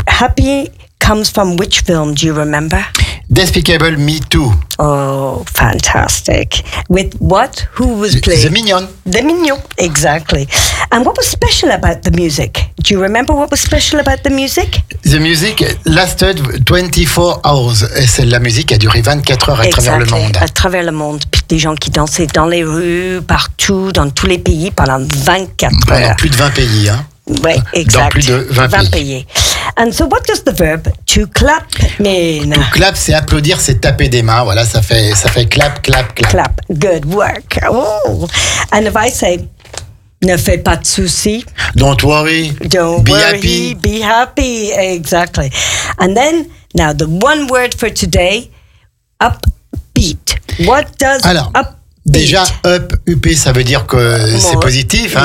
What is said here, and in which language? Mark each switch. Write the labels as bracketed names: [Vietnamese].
[English] Happy comes from which film, do you remember? Despicable Me 2. Oh, fantastic. With what? Who was playing? The Mignon, exactly. And what was special about the music? Do you remember what was special about the music? The music lasted 24 hours. [French] Et c'est la musique qui a duré 24 heures à travers le monde. À travers le monde. Puis des gens qui dansaient dans les rues, partout, dans tous les pays pendant 24 heures. Pendant plus de 20 pays, hein? Oui, exact. Dans plus de 20 pays. [English] And so what does the verb to clap mean? To clap, [French] c'est applaudir, c'est taper des mains. Voilà, ça fait clap, clap, clap. [English] Clap, good work. Oh. And if I say, [French] ne fais pas de soucis. [English] Don't worry, be happy. Be happy, exactly. And then, now the one word for today, upbeat. What does upbeat? [French] Déjà, [English] up, [French] ça veut dire que c'est positif, hein,